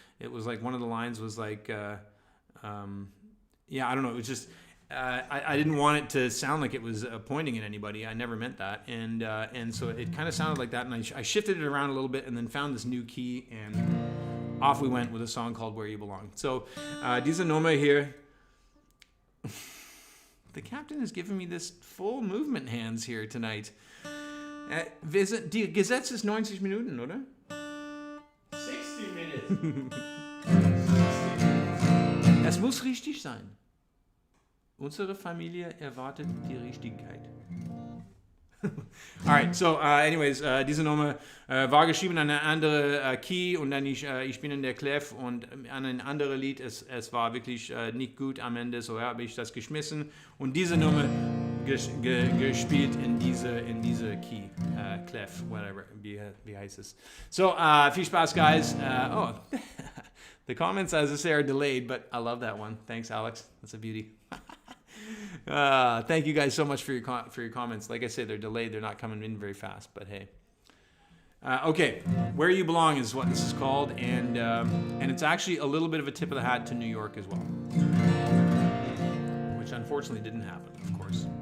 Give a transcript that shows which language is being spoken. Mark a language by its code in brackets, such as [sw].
[en] It was like one of the lines was like, I don't know. It was just I didn't want it to sound like it was pointing at anybody. I never meant that, and so it kind of sounded like that. And I shifted it around a little bit, and then found this new key, and off we went with a song called Where You Belong. [de] So diese Nummer here. [en] The captain has given me this full movement hands here tonight. [de] Die Gesetz ist 90 Minuten, oder? [en] 60 minutes. [de] Es muss richtig sein. Unsere Familie erwartet die Richtigkeit. [en] Alright, so anyways, [de] diese Nummer war geschrieben an eine andere Key und dann ich bin in der Clef und an ein anderes Lied, es war wirklich nicht gut am Ende, so habe ich das geschmissen und diese Nummer gespielt in diese Key, Clef, whatever, wie heißt es. So, viel Spaß, guys. [en] The comments, as I say, are delayed, but I love that one. Thanks, Alex. That's a beauty. Thank you guys so much for your comments. Like I say, they're delayed. They're not coming in very fast, but hey. Okay, Where You Belong is what this is called, and it's actually a little bit of a tip of the hat to New York as well, which unfortunately didn't happen, of course.